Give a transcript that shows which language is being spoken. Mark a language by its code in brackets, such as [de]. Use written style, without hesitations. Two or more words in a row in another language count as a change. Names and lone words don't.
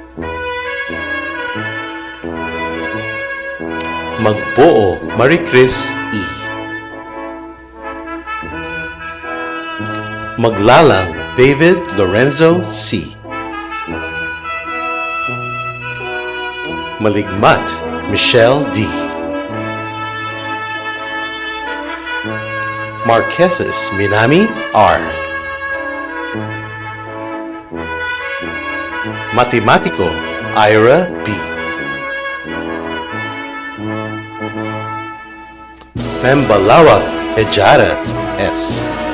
[tl] Magbuo, Maricris E. Maglalang, David Lorenzo C. Maligmat, Michelle D. Marqueses Minami R. Matemático Ira B. Membalawag Ejara S.